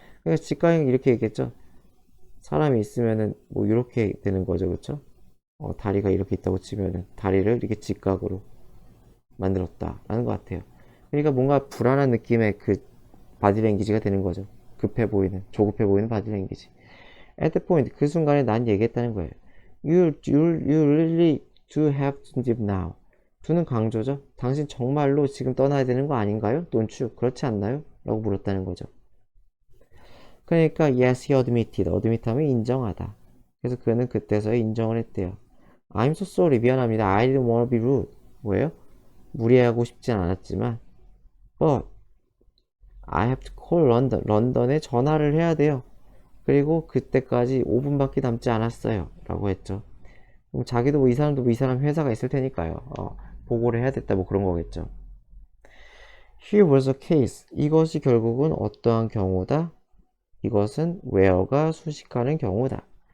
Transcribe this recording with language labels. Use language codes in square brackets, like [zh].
[ko] 그래서 직각이 이렇게 얘기했죠. 사람이 있으면은 뭐 이렇게 되는 거죠, 그렇죠? 다리가 이렇게 있다고 치면은 다리를 이렇게 직각으로 만들었다라는 것 같아요. 그러니까 뭔가 불안한 느낌의 그 바디랭귀지가 되는 거죠. 조급해 보이는 바디랭귀지. [en] At the point, [ko] 그 순간에 난 얘기했다는 거예요. [en] You really do have to leave now. [ko] do는 강조죠. 당신 정말로 지금 떠나야 되는 거 아닌가요? [en] Don't you? [ko] 그렇지 않나요? 라고 물었다는 거죠. [en] 그러니까 yes, he admitted. [ko] admit 하면 인정하다. 그래서 그는 그때서야 인정을 했대요. [en] I'm so sorry. [ko] 미안합니다. [en] I didn't want to be rude. [ko] 뭐예요? 무리하고 싶진 않았지만 [en] but I have to call London. [ko] 런던에 전화를 해야 돼요. 그리고 그때까지 5분밖에 남지 않았어요. 라고 했죠. 그럼 자기도 뭐 이 사람도 이 사람 회사가 있을 테니까요. 보고를 해야 됐다 뭐 그런 거겠죠. [en] Here was a case. [ko] 이것이 결국은 어떠한 경우다? 이것은 where가 수식하는 경우다.